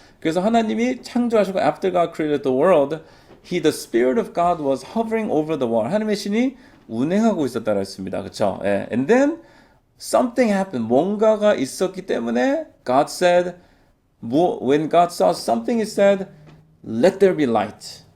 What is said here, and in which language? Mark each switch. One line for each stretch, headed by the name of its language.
Korean: 그래서 하나님이 창조하시고
English: after God created the world, the Spirit of God was hovering over the water.
Korean: 하나님의 신이 운행하고 있었다고 했습니다. 그렇죠? 예.
English: And then something happened.
Korean: 뭔가가 있었기 때문에
English: God said, when God saw something, He said, let there be light.